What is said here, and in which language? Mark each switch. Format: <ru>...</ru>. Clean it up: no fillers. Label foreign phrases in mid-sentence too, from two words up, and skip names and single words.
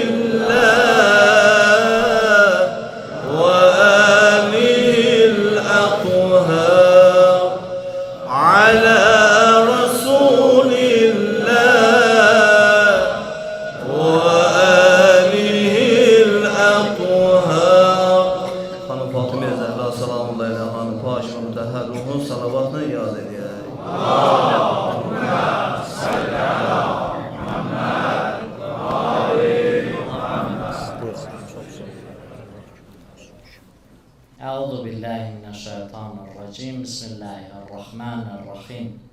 <ar>الله وآله الأطهار على رسول الله وآله الأطهار.</ar> <tr>Hanım Fatıma Zehra</tr> <ar>سلام الله عليها</ar> <tr>hanım paşa mütehhar ruhun salavatını yad ediyor.</tr> <ar>أعوذ بالله من الشيطان الرجيم بسم الله الرحمن الرحيم</ar>